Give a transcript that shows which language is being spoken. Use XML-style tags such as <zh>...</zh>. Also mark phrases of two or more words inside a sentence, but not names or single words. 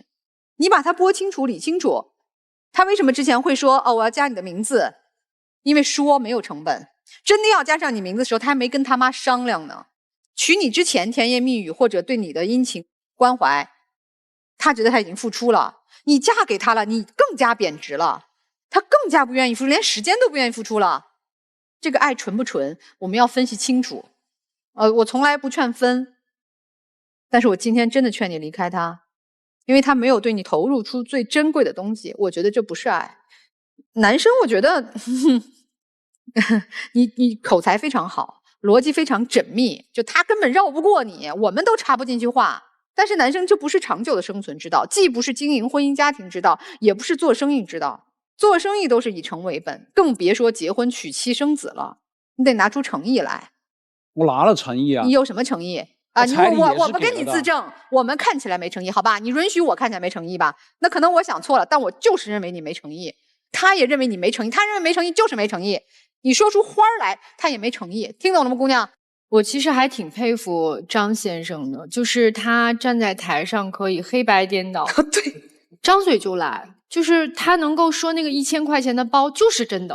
<zh>你把他撥清楚理清楚，他為什麼之前會說我要加你的名字？因為說沒有成本，真的要加上你名字的時候，他還沒跟他媽商量呢。娶你之前甜言蜜語或者對你的殷勤關懷，他覺得他已經付出了，你嫁給他了，你更加貶值了，他更加不願意付出，連時间都不願意付出了。這個愛純不純，我們要分析清楚。我從來不勸分，但是我今天真的勸你離開他，因為他沒有對你投入出最珍貴的東西，我覺得這不是愛。男生我覺得你口才非常好，邏輯非常縝密，就他根本繞不過你，我們都插不進去話。但是男生这不是長久的生存之道，既不是經營婚姻家庭之道，也不是做生意之道。做生意都是以誠為本，更別說結婚娶妻生子了，你得拿出誠意來。我拿了誠意啊。你有什麼誠意啊？我们跟你自證，我們看起來沒誠意，好吧？你允許我看起來沒誠意吧？那可能我想錯了，但我就是認為你沒誠意。他也認為你沒誠意，他認為沒誠意就是沒誠意。你說出花來，他也沒誠意。聽懂了嗎，姑娘？我其實還挺佩服張先生的，就是他站在台上可以黑白顛倒，對，張嘴就來，就是他能夠說那個1000塊錢的包就是真的，</zh>